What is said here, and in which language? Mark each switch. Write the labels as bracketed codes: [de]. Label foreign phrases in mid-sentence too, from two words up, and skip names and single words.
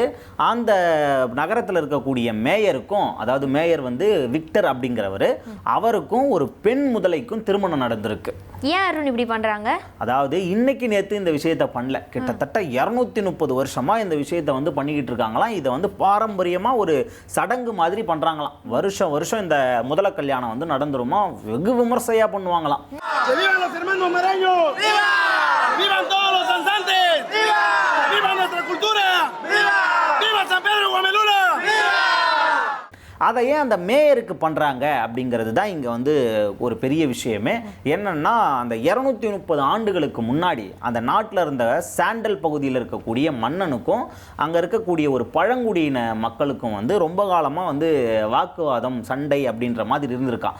[ta] அந்த நகரத்தில் இருக்கக்கூடிய மேயருக்கும், அதாவது மேயர் விக்டர் அப்படிங்கிறவர், அவருக்கும் ஒரு பெண் முதலைக்கும் திருமணம் நடந்திருக்கு. ஏன் அருண் இப்படி பண்ணுறாங்க? அதாவது இன்னைக்கு நேற்று இந்த விஷயத்தை பண்ணல, கிட்டத்தட்ட 230 வருஷமாக இந்த விஷயத்தை பண்ணிக்கிட்டு இருக்காங்களாம். இதை பாரம்பரியமாக ஒரு சடங்கு மாதிரி பண்ணுறாங்களாம். வருஷம் வருஷம் இந்த முதலை கல்யாணம் நடந்துருமா, வெகு விமர்சையாக பண்ணுவாங்களாம். [es] ¡Vivan todos los danzantes! ¡Viva! ¡Viva nuestra cultura! ¡Viva! ¡Viva San Pedro Guamelula! ¡Viva! [ta] அதை ஏன் அந்த மேயருக்கு பண்ணுறாங்க அப்படிங்கிறது தான் இங்கே வந்து ஒரு பெரிய விஷயமே. என்னன்னா அந்த 230 ஆண்டுகளுக்கு முன்னாடி அந்த நாட்டில் இருந்த சாண்டல் பகுதியில் இருக்கக்கூடிய மன்னனுக்கும் அங்கே இருக்கக்கூடிய ஒரு பழங்குடியின மக்களுக்கும் வந்து ரொம்ப காலமாக வந்து வாக்குவாதம் சண்டை அப்படின்ற மாதிரி இருந்திருக்கான்.